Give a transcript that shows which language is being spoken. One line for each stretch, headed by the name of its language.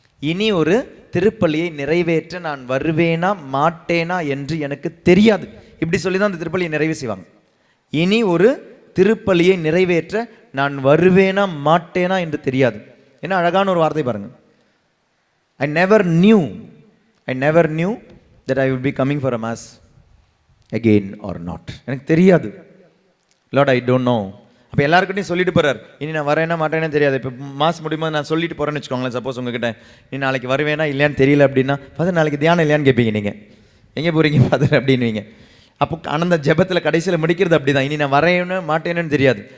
Tamil: இனி ஒரு திருப்பலியை நிறைவேற்ற நான் வருவேனா மாட்டேனா என்று எனக்கு தெரியாது. இப்படி சொல்லி தான் அந்த திருப்பலியை நிறைவு செய்வாங்க. இனி ஒரு திருப்பலியை நிறைவேற்ற நான் வருவேனா மாட்டேனா என்று தெரியாது. என்ன அழகான ஒரு வார்த்தை பாருங்க.
English: I never knew that I would be coming for a mass again or not.
Tamil: எனக்கு தெரியாது.
English: Lord, I don't know.
Tamil: அப்போ எல்லாருக்கிட்டையும் சொல்லிட்டு போகிறார், இனி நான் வரேன்னா மாட்டேன்னா தெரியாது. இப்போ மாஸ் முடியும்போது நான் சொல்லிட்டு போகிறேன்னு வச்சுக்கோங்களேன். சப்போஸ் உங்ககிட்ட நீ நாளைக்கு வருவேனா இல்லையான்னு தெரியல அப்படின்னா, ஃபாதர் நாளைக்கு தியானம் இல்லையான்னு கேட்பீங்க. நீங்கள் எங்கே போகிறீங்க ஃபாதர் அப்படின்வீங்க. அப்போ அந்த ஜெபத்தில் கடைசியில் முடிக்கிறது அப்படி தான், இனி நான் வரேன்னு மாட்டேன்னு தெரியாது.